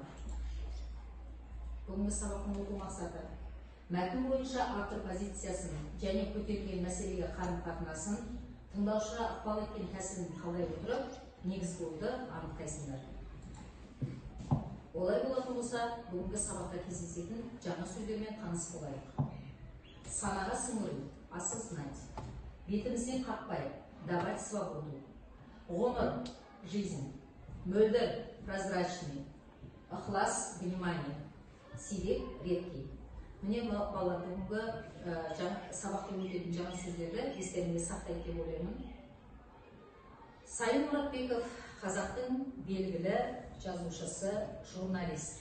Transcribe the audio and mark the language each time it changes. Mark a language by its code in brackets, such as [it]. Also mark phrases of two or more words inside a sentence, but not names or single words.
[kk] Бүгінгі сабақтың оқу мақсаты мәтін бойынша автор позициясын және көтерілген мәселеге қарым-қатынасын, тыңдаушыға ықпал еткен тәсілін талдай отырып, негіз болды анықтайсыңдар. Олай болатын болса, бүгінгі сабақта кездесетін жаңа сөздермен таныс болайық. Санаға сіңіру, осознать, бетімізден қақпай, [ru] давать свободу, ғұмыр, жизнь, [kk] мөлдір, прозрачный, ықылас, внимание, сирек, редкий. Міне балалар, бүгінгі сабақта өтетін жаңа сөздерді естеріңізге сақтайды деп ойлаймын. Сайын Мұратбеков қазақтың белгілі жазушысы, журналист.